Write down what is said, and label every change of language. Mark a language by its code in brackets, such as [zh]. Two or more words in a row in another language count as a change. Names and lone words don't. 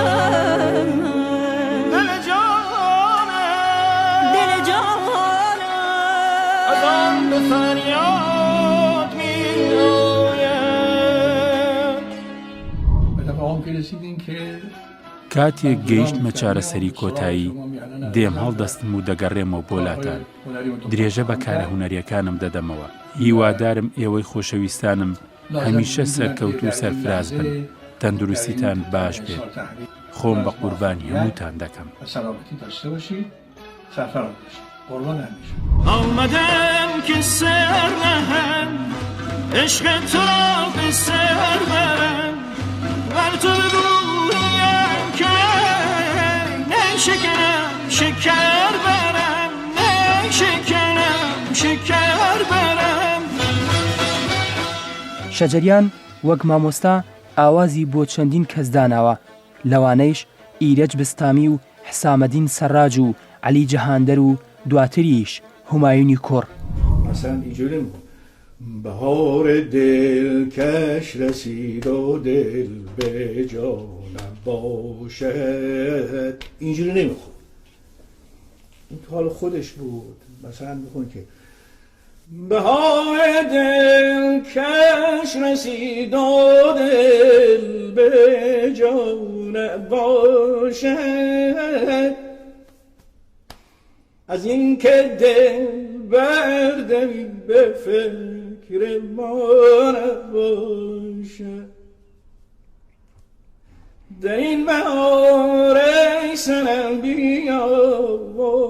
[fa] جانم از آن به فریاد میآید. به تفاهم که رسیدیم که [ckb] کاتێک گەیشتمە چارەسەری کۆتایی دێم هەڵدەستم و دەگەڕێمەوە بۆ لاتان. درێژە بە کارە هونەریەکانم دەدەمەوە. هیوادارم ئێوەی خۆشەویستانم هەمیشە سەرکەوت و سەرفراز بن، تەندروستیتان باش بێت. خۆم بە قوربانی هەمووتان دەکەم. [fa] آمدم که سر نهم عشق تو را به سر برم ور تو بگویم که نشکنم شکر برم نشکنم شکر برم. [ckb] شەجەریان وەک مامۆستا ئاوازی بۆ چەندین کەس داناوە، لەوانەیش ئیرەج بستامی و حسامەدین سەرراج و عەلی جەهاندەر و دواتریش هومایونی کوڕ. [fa] مثلا اینجوری بهار دلکش رسید و دل به جانم باشد، اینجوری نمیخون. این تو حال خودش بود. مثلا میخون که بهار دلکش رسید و دل به جانم باشد، از این که دل بردمی به فکر ما نباشد، در این بهار ای سنم بیا و